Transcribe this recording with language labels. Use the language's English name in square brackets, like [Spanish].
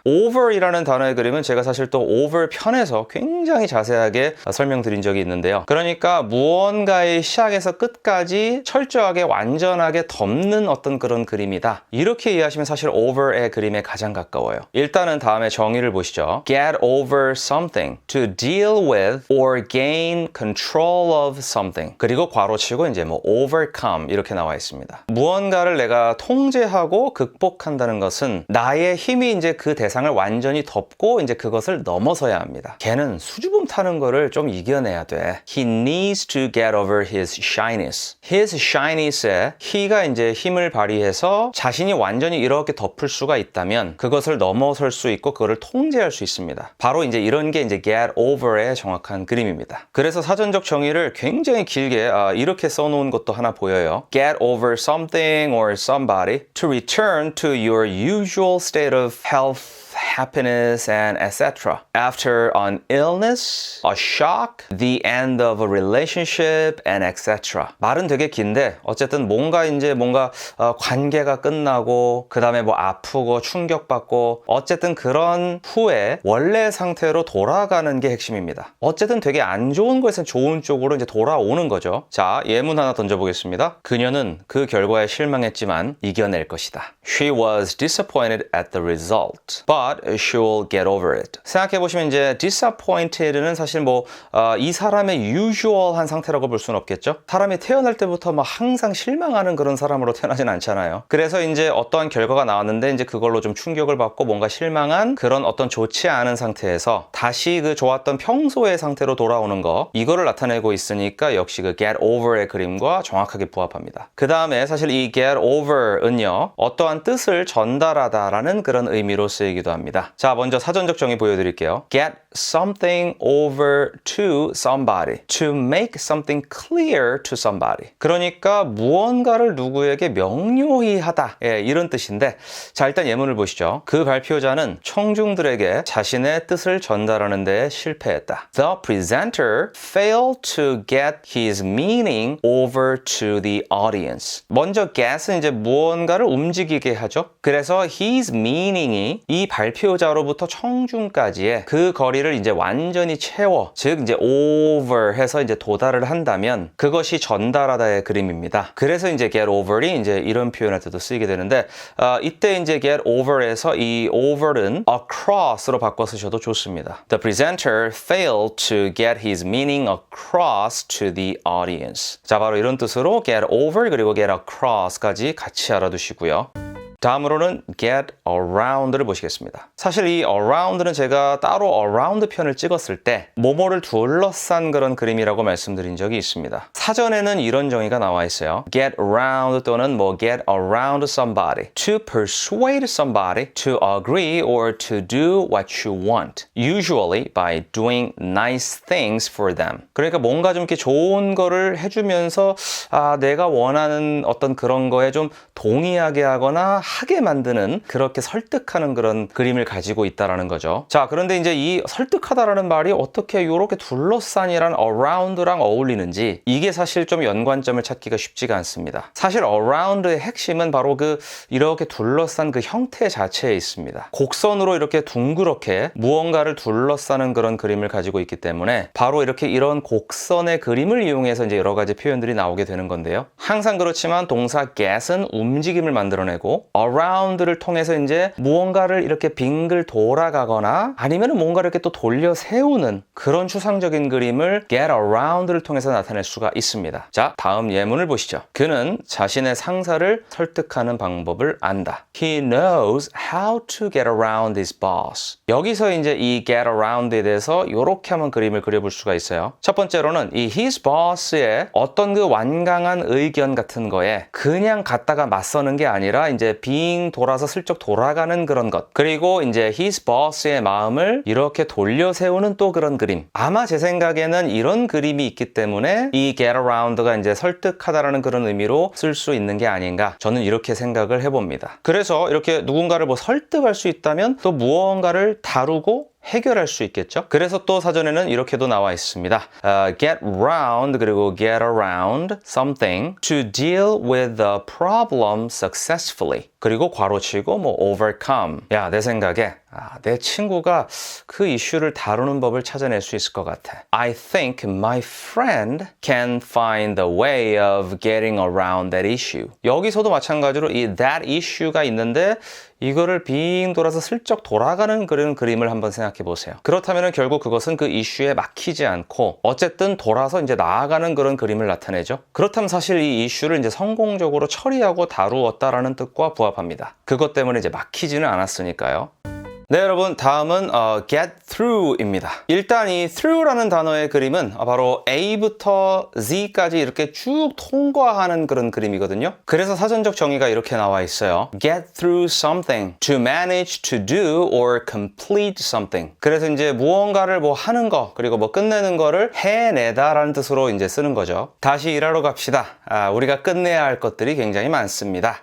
[Korean] over이라는 단어의 그림은 제가 사실 또 over 편에서 굉장히 자세하게 설명드린 적이 있는데요. 그러니까 무언가의 시작에서 끝까지 철저하게 완전하게 덮는 어떤 그런 그림이다. 이렇게 이해하시면 사실 over의 그림에 가장 가까워요. 일단은 다음에 정의를 보시죠. [English] Get over something, to deal with or gain control of something. [Korean] 그리고 괄호치고 이제 뭐 overcome 이렇게 나와 있습니다. 무언가를 내가 통제하고 극복한다는 것은 나의 힘이 이제 그 대상을 완전히 덮고 이제 그것을 넘어서야 합니다. 걔는 수줍음 타는 거를 좀 이겨내야 돼. [English] He needs to get over his shyness. [Korean] His shyness에 he가 이제 힘을 발휘해서 자신이 완전히 이렇게 덮을 수가 있다면 그것을 넘어설 수 있고 그거를 통제할 수 있습니다. 바로 이제 이런 게 이제 get over의 정확한 그림입니다. 그래서 사전적 정의를 굉장히 길게 이렇게 써놓은 것도 하나 보여요. [English] Get over something or somebody to return to your usual state of health, happiness, and etc. After an illness, a shock, the end of a relationship, and etc. [Korean] 말은 되게 긴데 어쨌든 뭔가 관계가 끝나고 그 다음에 뭐 아프고 충격받고 어쨌든 그런 후에 원래 상태로 돌아가는 게 핵심입니다. 어쨌든 되게 안 좋은 거에서 좋은 쪽으로 이제 돌아오는 거죠. 자, 예문 하나 던져보겠습니다. 그녀는 그 결과에 실망했지만 이겨낼 것이다. [English] She was disappointed at the result, but but she'll get over it. [Korean] 생각해보시면 이제 disappointed는 사실 뭐 이 사람의 usual한 상태라고 볼 수는 없겠죠. 사람이 태어날 때부터 막 항상 실망하는 그런 사람으로 태어나진 않잖아요. 그래서 이제 어떠한 결과가 나왔는데 이제 그걸로 좀 충격을 받고 뭔가 실망한 그런 어떤 좋지 않은 상태에서 다시 그 좋았던 평소의 상태로 돌아오는 거, 이거를 나타내고 있으니까 역시 그 get over의 그림과 정확하게 부합합니다. 그 다음에 사실 이 get over은요, 어떠한 뜻을 전달하다라는 그런 의미로 쓰이기도 합니다. 자, 먼저 사전적 정의 보여드릴게요. [English] Get something over to somebody. To make something clear to somebody. [Korean] 그러니까 무언가를 누구에게 명료히 하다. 예, 이런 뜻인데, 자, 일단 예문을 보시죠. 그 발표자는 청중들에게 자신의 뜻을 전달하는 데 실패했다. [English] The presenter failed to get his meaning over to the audience. [Korean] 먼저 get은 이제 무언가를 움직이게 하죠. 그래서 his meaning이 이 발표자로부터 청중까지의 그 거리를 이제 완전히 채워, 즉 이제 over 해서 이제 도달을 한다면 그것이 전달하다의 그림입니다. 그래서 이제 get over이 이제 이런 표현할 때도 쓰이게 되는데, 이때 이제 get over에서 이 over는 across로 바꿔 쓰셔도 좋습니다. [English] The presenter failed to get his meaning across to the audience. [Korean] 자, 바로 이런 뜻으로 get over 그리고 get across까지 같이 알아두시고요. 다음으로는 get around를 보시겠습니다. 사실 이 around는 제가 따로 around 편을 찍었을 때 뭐뭐를 둘러싼 그런 그림이라고 말씀드린 적이 있습니다. 사전에는 이런 정의가 나와 있어요. [English] get around [Korean] 또는 뭐 [English] get around somebody. To persuade somebody to agree or to do what you want. Usually by doing nice things for them. [Korean] 그러니까 뭔가 좀 이렇게 좋은 거를 해주면서 내가 원하는 어떤 그런 거에 좀 동의하게 하거나 하게 만드는, 그렇게 설득하는 그런 그림을 가지고 있다라는 거죠. 자, 그런데 이제 이 설득하다라는 말이 어떻게 이렇게 둘러싼이란 around랑 어울리는지, 이게 사실 좀 연관점을 찾기가 쉽지가 않습니다. 사실 around의 핵심은 바로 그 이렇게 둘러싼 그 형태 자체에 있습니다. 곡선으로 이렇게 둥그렇게 무언가를 둘러싸는 그런 그림을 가지고 있기 때문에 바로 이렇게 이런 곡선의 그림을 이용해서 이제 여러 가지 표현들이 나오게 되는 건데요. 항상 그렇지만 동사 get은 움직임을 만들어내고 around를 통해서 이제 무언가를 이렇게 빙글 돌아가거나 아니면 뭔가를 이렇게 또 돌려 세우는 그런 추상적인 그림을 get around를 통해서 나타낼 수가 있습니다. 자, 다음 예문을 보시죠. 그는 자신의 상사를 설득하는 방법을 안다. [English] He knows how to get around his boss. [Korean] 여기서 이제 이 get around에 대해서 이렇게 한번 그림을 그려볼 수가 있어요. 첫 번째로는 이 his boss의 어떤 그 완강한 의견 같은 거에 그냥 갖다가 맞서는 게 아니라 이제 빙 돌아서 슬쩍 돌아가는 그런 것, 그리고 이제 his boss의 마음을 이렇게 돌려 세우는 또 그런 그림. 아마 제 생각에는 이런 그림이 있기 때문에 이 get around가 이제 설득하다라는 그런 의미로 쓸 수 있는 게 아닌가, 저는 이렇게 생각을 해봅니다. 그래서 이렇게 누군가를 뭐 설득할 수 있다면 또 무언가를 다루고 해결할 수 있겠죠. 그래서 또 사전에는 이렇게도 나와 있습니다. [English] Get round [Korean] 그리고 [English] get around something to deal with the problem successfully. [Korean] 그리고 괄호치고 뭐 overcome. 야, 내 생각에 내 친구가 그 이슈를 다루는 법을 찾아낼 수 있을 것 같아. [English] I think my friend can find the way of getting around that issue. [Korean] 여기서도 마찬가지로 이 that issue가 있는데 이거를 빙 돌아서 슬쩍 돌아가는 그런 그림을 한번 생각해 보세요. 그렇다면 결국 그것은 그 이슈에 막히지 않고 어쨌든 돌아서 이제 나아가는 그런 그림을 나타내죠. 그렇다면 사실 이 이슈를 이제 성공적으로 처리하고 다루었다라는 뜻과 부합합니다. 그것 때문에 이제 막히지는 않았으니까요. 네, 여러분, 다음은 get through입니다. 일단 이 through라는 단어의 그림은 바로 A부터 Z까지 이렇게 쭉 통과하는 그런 그림이거든요. 그래서 사전적 정의가 이렇게 나와 있어요. [English] Get through something, to manage to do or complete something. [Korean] 그래서 이제 무언가를 뭐 하는 거, 그리고 뭐 끝내는 거를 해내다라는 뜻으로 이제 쓰는 거죠. 다시 일하러 갑시다. 우리가 끝내야 할 것들이 굉장히 많습니다.